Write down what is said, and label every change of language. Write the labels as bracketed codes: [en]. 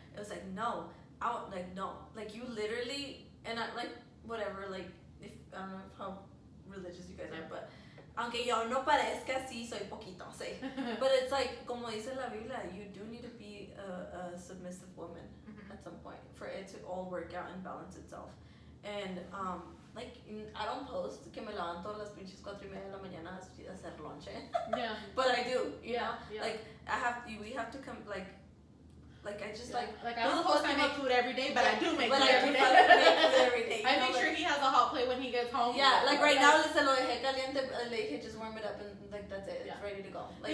[en] It was like no, like you literally, and I like whatever, like if I don't know how religious you guys are, but [es] aunque yo no parezca así, soy poquito, sí. [en] But it's like [es] como dice la Biblia, [en] you do need to be a submissive woman at some point for it to all work out and balance itself. And like I don't post [es] que me levanto a las pinches 4:30 de la mañana a hacer lonche. [en] Yeah. But I do, you know. Yeah. Like we have to come like I just like I don't post I make food every day, but I do make food every day. Make food every day. I make sure he has a hot plate when he gets home. Yeah, like right now [es] se lo dejé caliente, le dije [en] just warm it up and like that's it. It's ready to go. Like,